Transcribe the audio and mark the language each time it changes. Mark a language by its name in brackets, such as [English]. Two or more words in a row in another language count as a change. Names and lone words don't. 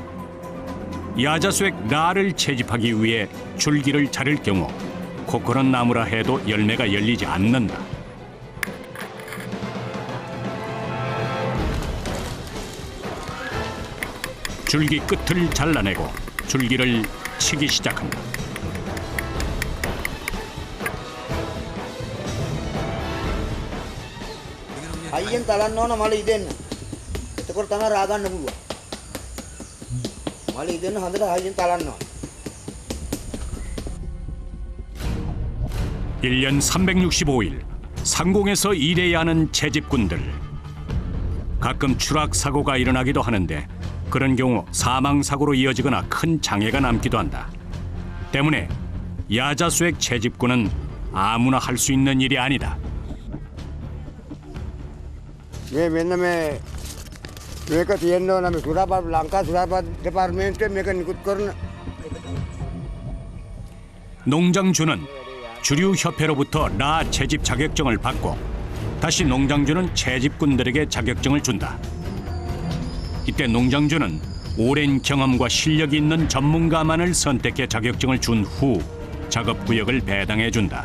[Korean] 야자수액 라를 채집하기 위해 줄기를 자를 경우 코코넛 나무라 해도 열매가 열리지 않는다. 줄기 끝을 잘라내고 줄기를 치기 시작한다. [Sinhala] අයියෙන් තලන්න ඕන මල ඉදෙන්න. එතකොට තමයි රා ගන්න පුළුවන්. මල ඉදෙන්න හොඳට අයියෙන් තලන්න ඕන. [Korean] 1년 365일 상공에서 일해야 하는 채집꾼들. 가끔 추락 사고가 일어나기도 하는데 그런 경우 사망 사고로 이어지거나 큰 장애가 남기도 한다. 때문에 야자수액 채집꾼은 아무나 할 수 있는 일이 아니다. [Sinhala] මේ මෙන්න මේක තියෙන්න ඕන මේ සුරාපත් ලංකා සුරාපත් දෙපාර්තමේන්තුවේ මේක නිකුත් කරන [Korean] 농장주는 주류협회로부터 라 채집 자격증을 받고 다시 농장주는 채집꾼들에게 자격증을 준다. 이때 농장주는 오랜 경험과 실력이 있는 전문가만을 선택해 자격증을 준 후 작업구역을 배당해 준다.